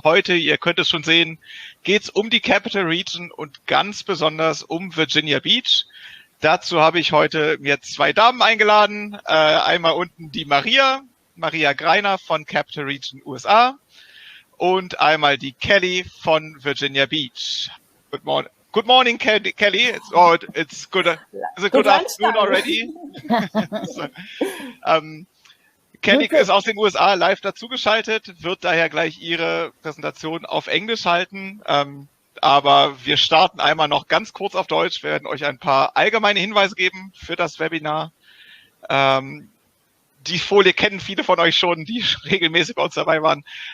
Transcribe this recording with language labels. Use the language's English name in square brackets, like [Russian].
[German] Heute, ihr könnt es schon sehen, geht es um die Capital Region und ganz besonders um Virginia Beach. Dazu habe ich heute mir zwei Damen eingeladen. Einmal unten die Maria Greiner von Capital Region USA und einmal die Kelly von Virginia Beach. [English] Good morning. Good morning, Kelly. It's good. Is it good afternoon already? [German] Kelly ist aus den USA live dazugeschaltet, wird daher gleich ihre Präsentation auf Englisch halten. Aber wir starten einmal noch ganz kurz auf Deutsch. Wir werden euch ein paar allgemeine Hinweise geben für das Webinar. Die Folie kennen viele von euch schon, die regelmäßig bei uns dabei waren.